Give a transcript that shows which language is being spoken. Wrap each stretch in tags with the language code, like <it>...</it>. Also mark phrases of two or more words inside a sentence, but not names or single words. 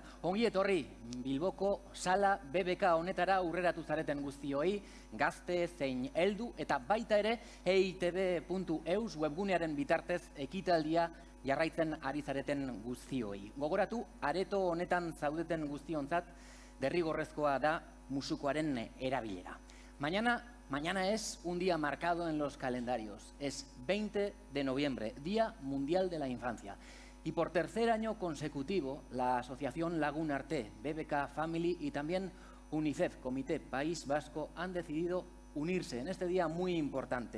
<eu>Ongi etorri Bilboko sala BBK honetara urreratu zareten guztioi, gazte zein heldu eta baita ere eitb.eus webgunearen bitartez ekitaldia jarraitzen ari zareten guztioi. Gogoratu, areto honetan zaudeten guztionzat derrigorrezkoa da musukoaren erabilera.</eu> <es>Mañana es un día marcado en los calendarios. Es 20 de noviembre, Día Mundial de la Infancia. Y por tercer año consecutivo, la Asociación Lagun Arte, BBK Family y también UNICEF, Comité País Vasco, han decidido unirse en este día muy importante.</es>